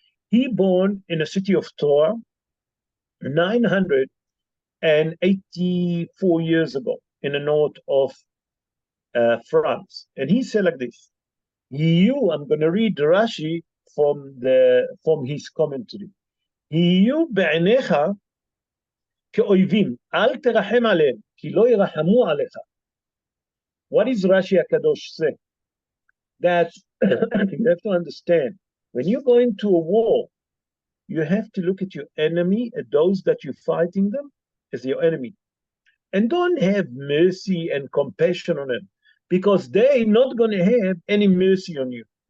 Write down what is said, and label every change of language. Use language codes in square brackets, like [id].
[en] He born in a city of Torah 984 years ago in the north of France. And he said like this, I'm going to read Rashi from his commentary. [he] יהיו בעיניך כאויבים, אל תרחם עליהם, כי לא ירחמו עליך. [en] What is Rashi HaKadosh say? That you have to understand, when you go into a war, you have to look at your enemy, at those that you're fighting them, as your enemy. And don't have mercy and compassion on them, because they're not going to have any mercy on you.